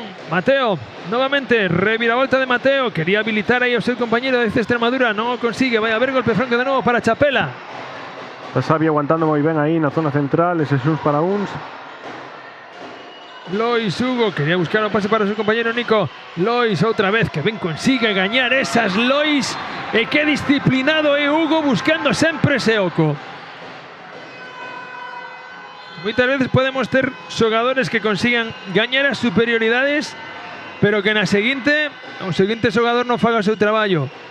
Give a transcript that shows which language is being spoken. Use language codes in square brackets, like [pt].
[es] Mateo, novamente, reviravolta de Mateo, quería habilitar ahí a su compañero de Extremadura, no consigue, vaya a haber golpe franco de nuevo para Chapela. [gl] Está Xavi aguantando moi ben aí na zona central, ese Jesús para uns. [es] Lois, Hugo, quería buscar un pase para su compañero Nico. [gl] Lois outra vez, que ben consigue gañar esas Lois, e que disciplinado é Hugo buscando sempre ese oco. Moitas veces podemos ter xogadores que consigan gañar as superioridades, pero que o seguinte xogador non faga o seu traballo.